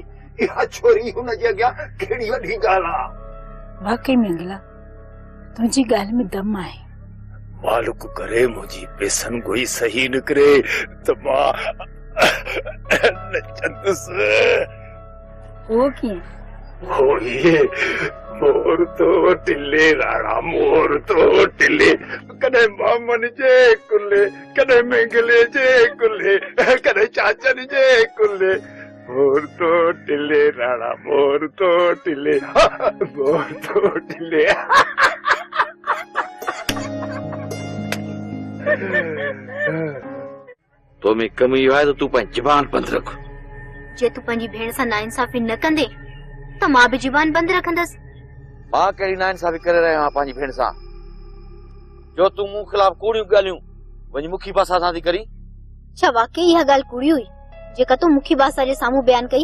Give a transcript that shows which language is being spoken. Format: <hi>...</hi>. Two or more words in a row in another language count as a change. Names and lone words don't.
<sd>इहा छोरी हुनजे अॻियां कहिड़ी वॾी ॻाल्हि आहे। वाकई मंगला तुंहिंजी ॻाल्हि में दम आहे। मालिक करे मुंहिंजी पेसन गोई सही निकिरे त मां नचंदुसि। उहो कीअं? होइए मोर तो टिले राणा, मोर तो टिले। कॾहिं मामन जे कुल्ले, कॾहिं मेंगले जे कुल्ले, कॾहिं चाचन जे कुल्ले। मोर तो टिले राणा, मोर तो टिले, मोर तो टिले। तो में कमी इहो आहे त तूं पंहिंजी ज़बान बंदि रख। जे तूं पंहिंजी भेण सां नाइंसाफ़ी न कंदे त मां बि ज़बान बंदि रखंदसि। मां कहिड़ी नाइंसाफ़ी करे रहियो आहियां पंहिंजी भेण सां? जो तूं मूं ख़िलाफ़ कूड़ियूं ॻाल्हियूं वञी मुखी बासा सां थी करी। छा वाकई इहा ॻाल्हि कूड़ी हुई जेका तूं मुखी बासा जे साम्हूं बयान कई?</sd>